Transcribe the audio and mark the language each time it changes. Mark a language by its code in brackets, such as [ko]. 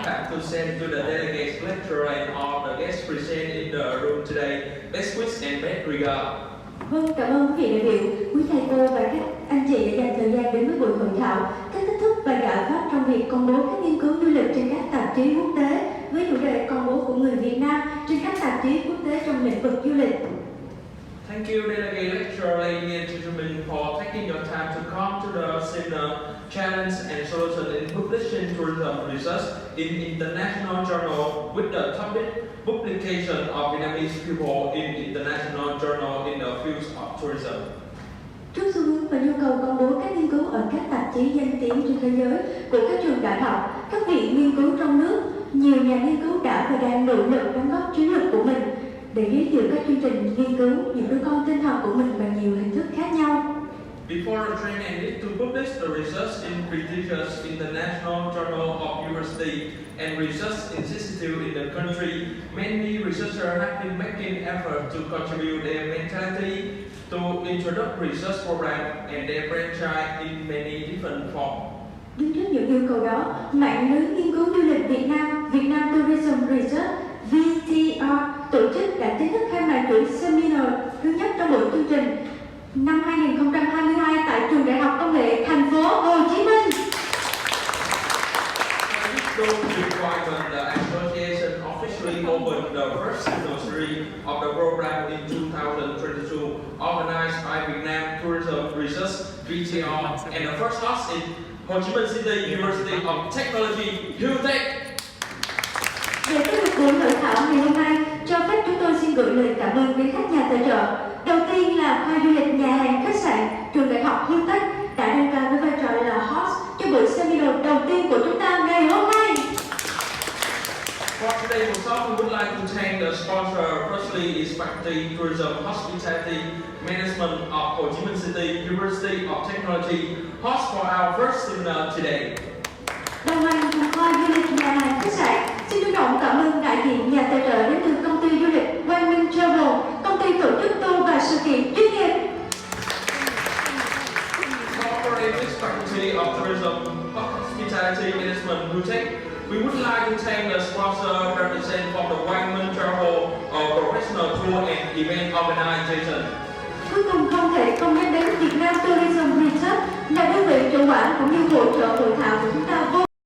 [en] To send to the delegates, lecturer and all the guests present in the room today. Best wishes and best regards. [vi] Vâng, cảm ơn quý vị đại biểu, quý thầy cô và các anh chị đã dành thời gian đến với buổi hội thảo các thách thức và giải pháp trong việc công bố các nghiên cứu du lịch trên các tạp chí quốc tế với chủ đề công bố của người Việt Nam trên các tạp chí quốc tế trong lĩnh vực du lịch. [en] Thank you, delegate, lecturer, ladies and gentlemen, for taking your time to come to the seminar, challenge and solution in publishing tourism research in international journal with the topic publication of Vietnamese people in international journal in the field of tourism. [vi] Trước xu hướng và nhu cầu công bố các nghiên cứu ở các tạp chí danh tiếng trên thế giới của các trường đại học, các viện nghiên cứu trong nước, nhiều nhà nghiên cứu đã và đang nỗ lực đóng góp chiến lược của mình để giới thiệu các chương trình nghiên cứu, những đứa con tinh thần của mình bằng nhiều hình thức khác nhau. [en] Before the training need to publish the research in prestigious international journal of university and research institute in the country, many researchers have been making effort to contribute their mentality to introduce research program and their franchise in many different forms. [vi] Đứng trước những yêu cầu đó, mạng lưới nghiên cứu du lịch Việt Nam, Việt Nam Tourism Research VTR tổ chức đã chính thức khai mạc chuỗi seminar thứ nhất trong buổi chương trình năm 2022 tại Trường Đại học Công nghệ thành phố Hồ Chí Minh. [en] The association officially opened the first anniversary of the program in 2022, organized by Việt Nam Tourism Research VTR, and the first host in Ho Chi Minh City University of Technology, Hutech. [vi] Để tiếp tục buổi hội thảo ngày hôm nay, cho phép chúng tôi xin gửi lời cảm ơn đến các nhà tài trợ. Đầu tiên là khoa du lịch nhà hàng khách sạn Trường Đại học Hutech đã đăng cai với vai trò là host cho buổi seminar đầu tiên của chúng ta ngày hôm nay. [en] For today's workshop, we would like to thank the sponsor. Firstly, is Faculty Tourism Hospitality Management of Ho Chi Minh City University of Technology, host for our first seminar today. [vi] Đồng hành cùng khoa du lịch nhà hàng khách sạn, xin trân trọng cảm ơn đại diện nhà tài trợ đến từ công ty du lịch Quang Minh Travel, công ty tổ chức tour và sự kiện chuyên nghiệp. [en] Cooperating with Faculty of Tourism Hospitality Management, Hutech, we would like to thank the sponsor represent from the Quang Minh Travel Professional Tour and Event Organization. [vi] Cuối cùng không thể không nhắc đến Việt Nam Tourism Research là đơn vị chủ quản cũng như hỗ trợ hội thảo của chúng ta vô